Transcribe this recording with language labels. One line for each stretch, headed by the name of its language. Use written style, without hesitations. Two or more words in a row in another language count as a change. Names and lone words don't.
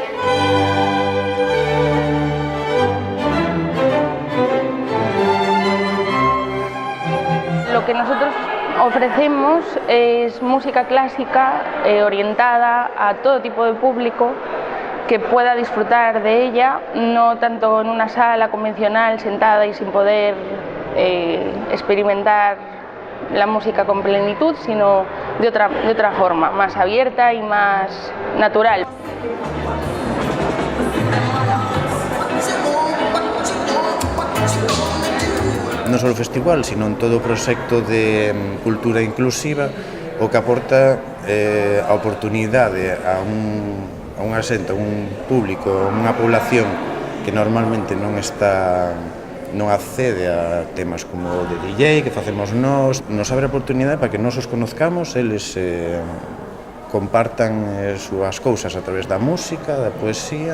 Spanish: Lo que nosotros ofrecemos es música clásica orientada a todo tipo de público que pueda disfrutar de ella, no tanto en una sala convencional sentada y sin poder experimentar la música con plenitud, sino de otra forma, más abierta y más natural.
Galician: Non só o festival, sino en todo o proxecto de cultura inclusiva, o que aporta a oportunidade a unha xente, a un público, a unha población que normalmente non accede a temas como o de DJ, que facemos nós, nos abre a oportunidade para que nós os conozcamos, eles compartan as súas cousas a través da música, da poesía.